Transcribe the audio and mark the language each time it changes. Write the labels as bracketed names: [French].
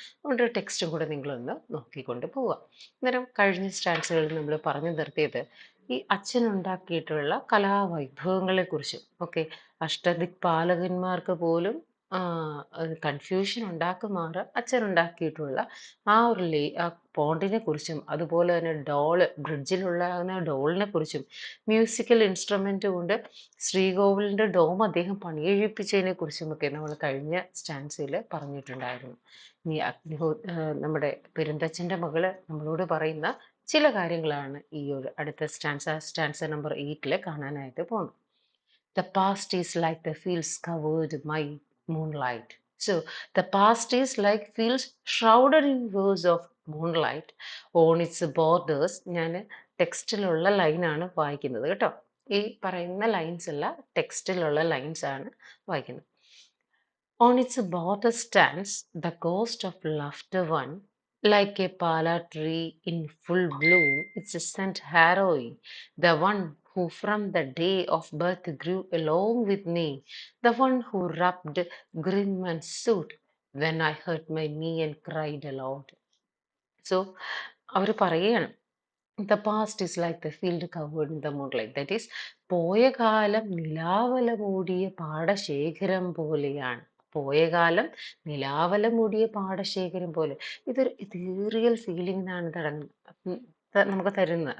[Malayalam] അതുകൊണ്ട് ടെക്സ്റ്റും കൂടെ നിങ്ങളൊന്ന് നോക്കിക്കൊണ്ട് പോവുക. അന്നേരം കഴിഞ്ഞ സ്റ്റാൻസുകളിൽ നമ്മൾ പറഞ്ഞു നിർത്തിയത് ഈ അച്ഛൻ ഉണ്ടാക്കിയിട്ടുള്ള കലാവൈഭവങ്ങളെ കുറിച്ചും ഒക്കെ അഷ്ടദിക്പാലകന്മാർക്ക് പോലും കൺഫ്യൂഷൻ ഉണ്ടാക്കുമാറ് അച്ഛൻ ഉണ്ടാക്കിയിട്ടുള്ള ആ ഒരു ആ പോണ്ടിനെ കുറിച്ചും അതുപോലെ തന്നെ ബ്രിഡ്ജിലുള്ള ഡോളിനെ കുറിച്ചും മ്യൂസിക്കൽ ഇൻസ്ട്രുമെന്റ് കൊണ്ട് ശ്രീകോവിലിന്റെ ഡോം അദ്ദേഹം പണിയെഴുപ്പിച്ചതിനെ കുറിച്ചുമൊക്കെ നമ്മൾ കഴിഞ്ഞ സ്റ്റാൻസിൽ പറഞ്ഞിട്ടുണ്ടായിരുന്നു. ഇനി നമ്മുടെ പെരുന്തച്ഛന്റെ മകള് നമ്മളോട് പറയുന്ന ചില കാര്യങ്ങളാണ് ഈ ഒരു അടുത്ത സ്റ്റാൻസ നമ്പർ 8 കാണാനായിട്ട് പോകുന്നത്. [English] The past is like the fields covered by moonlight. So, the past is like fields shrouded in waves of moonlight. On its borders, [Malayalam] ഞാൻ ടെക്സ്റ്റിലുള്ള ലൈനാണ് വായിക്കുന്നത് കേട്ടോ. ഈ പറയുന്ന ലൈൻസ് അല്ല, ടെക്സ്റ്റിലുള്ള ലൈൻസ് ആണ് വായിക്കുന്നത്. [English] On its border stands the ghost of laughter one, like a pala tree in full bloom, its scent harrowing, the one who from the day of birth grew along with me, the one who rubbed grim and soot when I hurt my knee and cried aloud. So, [Malayalam] അവർ പറയുകയാണ് [English] The past is like the field covered in the moonlight. That is [Malayalam] പോയ കാലം നിലാവല മൂടിയ പാടശേഖരം പോലെയാണ്. പോയ കാലം നിലാവല മൂടിയ പാടശേഖരം പോലെ. ഇതൊരു ethereal ഫീലിംഗിനാണ് നമുക്ക് തരുന്നത്.